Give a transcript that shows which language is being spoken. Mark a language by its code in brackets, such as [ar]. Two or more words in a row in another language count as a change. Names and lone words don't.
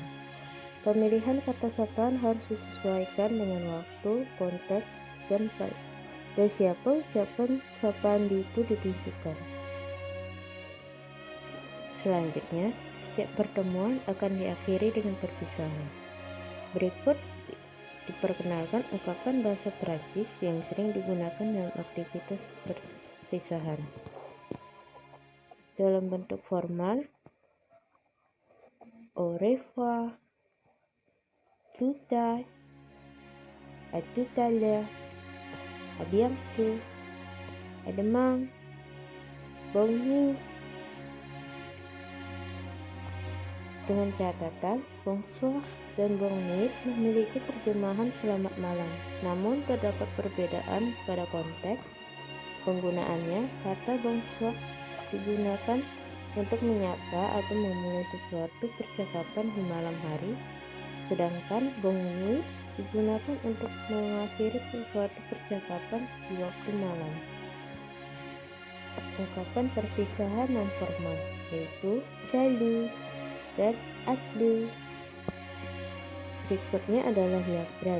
[id] Pemilihan kata sapaan harus disesuaikan dengan waktu, konteks, dan siapa ucapan sapaan itu ditujukan. Selanjutnya, setiap pertemuan akan diakhiri dengan perpisahan. Berikut diperkenalkan ungkapan bahasa Prancis yang sering digunakan dalam aktivitas perpisahan. Dalam bentuk formal, [fr] au revoir, tout à tout à l'heure, à bientôt, à demain, bonjour. [id] Dengan catatan, bonsoir dan [fr] bon nuit [id] memiliki terjemahan selamat malam. Namun terdapat perbedaan pada konteks penggunaannya. Kata bonsoir digunakan untuk menyapa atau memulai sesuatu percakapan di malam hari, sedangkan [fr] bon nuit [id] digunakan untuk mengakhiri sesuatu percakapan di waktu malam. Ungkapan perpisahan non formal yaitu salut dan adieu. Berikutnya adalah [fr] la phrase.